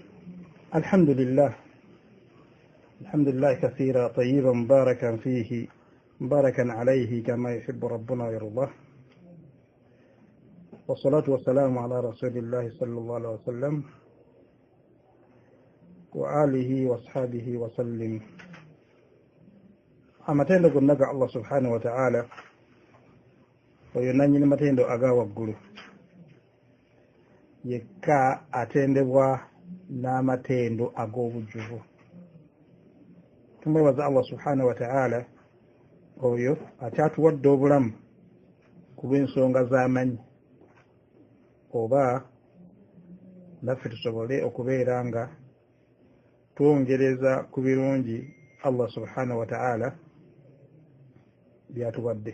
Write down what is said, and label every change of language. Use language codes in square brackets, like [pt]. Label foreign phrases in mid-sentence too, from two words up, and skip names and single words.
[ar] الحمد لله كثيرا طيبا مباركا فيه مباركا عليه كما يحب ربنا ويرضاه، والصلاة والسلام على رسول الله صلى الله عليه وسلم وآله واصحابه وسلم. [lg] amatendo gonnaga [ar] الله سبحانه وتعالى [lg] oyo nanyini matendo aga waggulu yekka atendebwa n'amatendo ag'obujjuvu. Tumwebaza [ar] الله سبحانه وتعالى [lg] oyo akyatuwadde obulamu ku lw'ensonga z'amanyi, oba naffe tusobole okubeera nga twongereza ku birungi [ar] الله سبحانه وتعالى [lg] byatuwadde.